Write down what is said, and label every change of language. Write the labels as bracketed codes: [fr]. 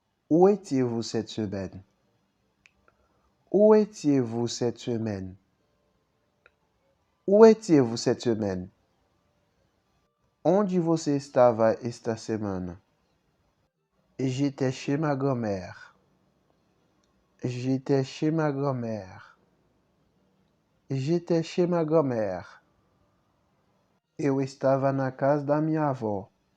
[fr] Où étiez-vous cette semaine? Où étiez-vous cette semaine? Où étiez-vous cette semaine? [pt] Onde você estava esta semana? [fr] J'étais chez ma grand-mère. J'étais chez ma grand-mère. J'étais chez ma grand-mère. [pt] Eu estava na casa da minha avó.